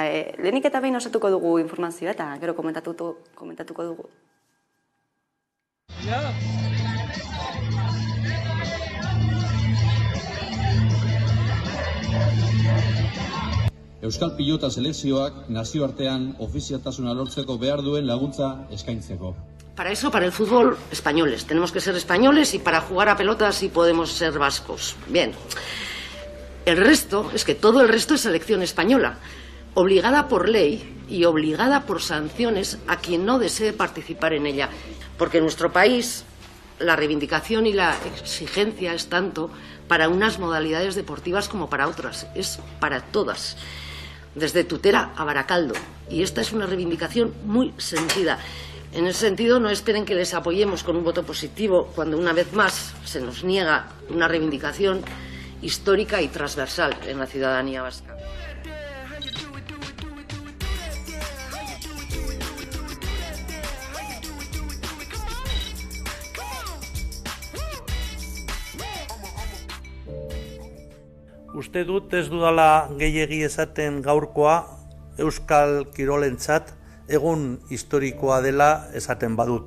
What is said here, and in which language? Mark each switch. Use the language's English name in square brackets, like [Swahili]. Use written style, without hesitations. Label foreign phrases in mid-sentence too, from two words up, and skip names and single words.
[Basque] Lehenik eta behin osatuko dugu informazioa, eta gero komentatuko dugu. Euskal pilota selekzioak nazioartean ofizialtasuna lortzeko behar duen laguntza eskaintzeko. [Spanish] Para eso, para el fútbol, españoles. Tenemos que ser españoles y para jugar a pelota sí podemos ser vascos. Bien. El resto, es que todo el resto es selección española, obligada por ley y obligada por sanciones a quien no desee participar en ella. Porque en nuestro país la reivindicación y la exigencia es tanto para unas modalidades deportivas como para otras. Es para todas. Desde Tutera a Baracaldo. Y esta es una reivindicación muy sentida. En ese sentido, no esperen que les apoyemos con un voto positivo cuando una vez más se nos niega una reivindicación histórica y transversal en la ciudadanía vasca. [Basque] Uste dut ez dudala gehiegi esaten gaurkoa euskal kirolentzat egun historikoa dela esaten badut.